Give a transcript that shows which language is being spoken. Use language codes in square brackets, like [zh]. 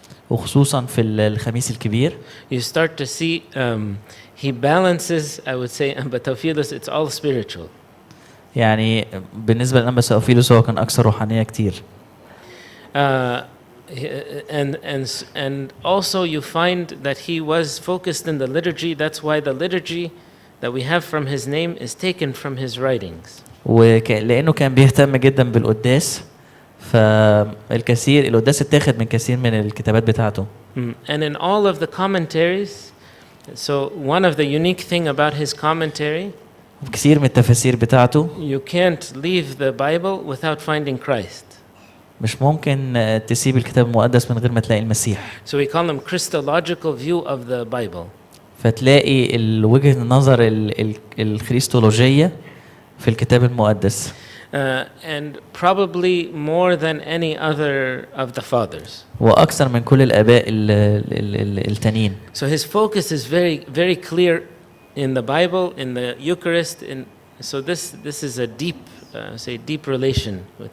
[ar] وخصوصا في الخميس الكبير. [en] You start to see he balances, I would say, Anba Theophilus, it's all spiritual. [ar] يعني بالنسبة للأنبا ثيوفيلوس هو كان أكثر روحانية كتير. [en] And also you find that he was focused in the liturgy. That's why the liturgy that we have from his name is taken from his writings. [ar] ولأنه كان بيهتم جدا بالقداس فالكثير القداس اتاخد من كثير من الكتابات بتاعته. [en] And in all of the commentaries, so one of the unique thing about his commentary, [ar] كثير من التفاسير بتاعته [en] you can't leave the Bible without finding Christ. [ar] مش ممكن تسيب الكتاب المقدس من غير ما تلاقي المسيح. [en] So we call them Christological view of the Bible. [ar] فتلاقي وجهة النظر الخريستولوجية في الكتاب المقدس. [en] And probably more than any other of the fathers. [ar] وأكثر من كل الآباء التانيين. [en] So his focus is very, very clear in the Bible, in the Eucharist. So this is a deep, say, deep relation with.